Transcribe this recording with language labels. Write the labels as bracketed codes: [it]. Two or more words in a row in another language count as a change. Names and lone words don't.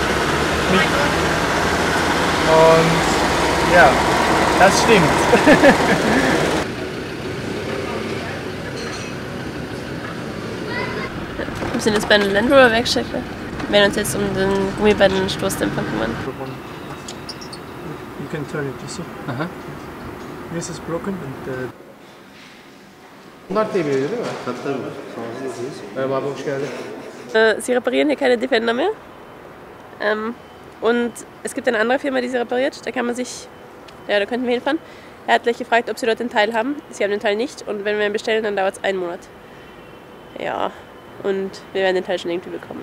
[de] Und ja, das stimmt. Wir sind jetzt bei einer Land Rover Werkstätte. Wir werden uns jetzt um den Gummi bei den Stoßdämpfern kümmern. [en] You can turn it, you see? This is broken and [tr] Bunlar değil mi? Merhaba abi, hoş geldin. [de] Sie reparieren hier keine Defender mehr. Und es gibt eine andere Firma, die sie repariert. Da kann man sich, ja, da könnten wir hinfahren. Er hat gleich gefragt, ob sie dort den Teil haben. Sie haben den Teil nicht und wenn wir ihn bestellen, dann dauert es 1 Monat. Ja, und wir werden den Teil schon irgendwie bekommen.